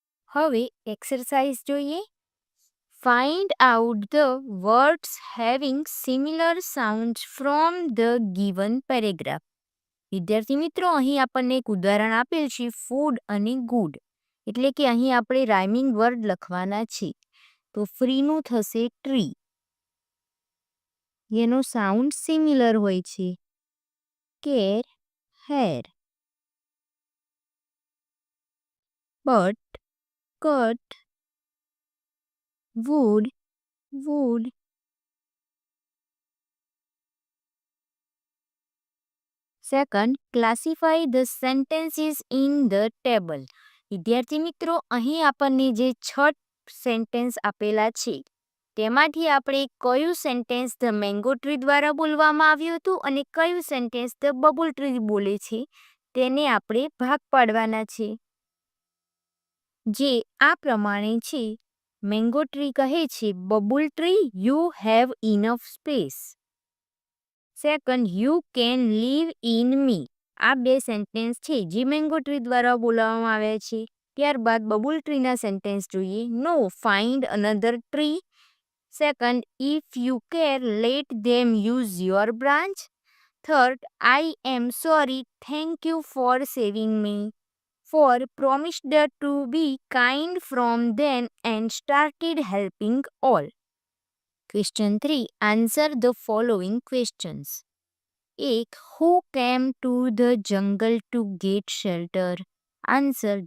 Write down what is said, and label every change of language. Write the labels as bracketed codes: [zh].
[gu] હવે એક્સરસાઇઝ જોઈએ. [en] Find out the words having similar sounds from the given paragraph. [gu] વિદ્યાર્થી મિત્રો, અહીં આપણને એક ઉદાહરણ આપેલ છે ફૂડ અને ગુડ, એટલે કે અહીં આપણે રાઇમિંગ વર્ડ લખવાના છે. તો ફ્રીનું થશે ટ્રી, એનો સાઉન્ડ સિમિલર હોય છે. [en] Care, hair. But, cut. wood, wood. Second, classify the sentences in the table. [gu] વિદ્યાર્થી મિત્રો, અહીં આપણને જે 6 સેન્ટેન્સ આપેલા છે તેમાંથી આપણે કયું સેન્ટેન્સ ધ મેંગો ટ્રી દ્વારા બોલવામાં આવ્યું હતું અને કયું સેન્ટેન્સ ધ બબલ ટ્રી બોલે છે તેને આપણે ભાગ પાડવાના છે, જે આ પ્રમાણે છે. [en] mango tree [gu] કહે છે, [en] Babul tree, you have enough space. Second, you can live in me. [gu] આ બે સેન્ટેન્સ છે જે મેંગો ટ્રી દ્વારા બોલાવવામાં આવ્યા છે. ત્યારબાદ બબુલ ટ્રીના સેન્ટેન્સ જોઈએ. [en] No, find another tree. Second, if you care let them use your branch. Third, I am sorry, thank you for saving me. Four, promised to be kind from then and started helping all. Question 3. Answer the following questions. 1. Who came to the jungle to get shelter? Answer.